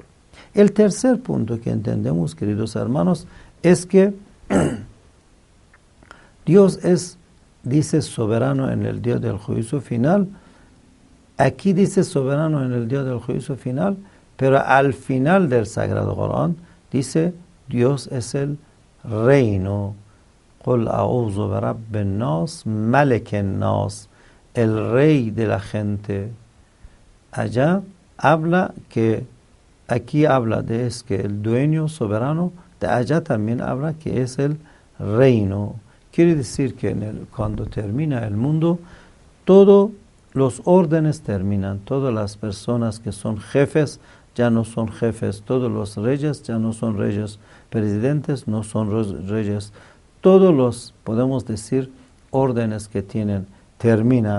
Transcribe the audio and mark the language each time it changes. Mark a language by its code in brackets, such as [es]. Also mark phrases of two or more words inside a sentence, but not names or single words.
[es] El tercer punto que entendemos, queridos hermanos, es que Dios dice soberano en el día del juicio final. Aquí dice soberano en el día del juicio final, pero al final del Sagrado Corán dice Dios es el reino. [ar] قل أعوذ برب الناس ملك الناس, [es] el rey de la gente. Allá habla que, aquí habla de es que el dueño soberano, de allá también habla que es el reino. Quiere decir que cuando termina el mundo, todos los órdenes terminan, todas las personas que son jefes ya no son jefes, todos los reyes ya no son reyes, presidentes no son reyes, todos los, podemos decir, órdenes que tienen, termina.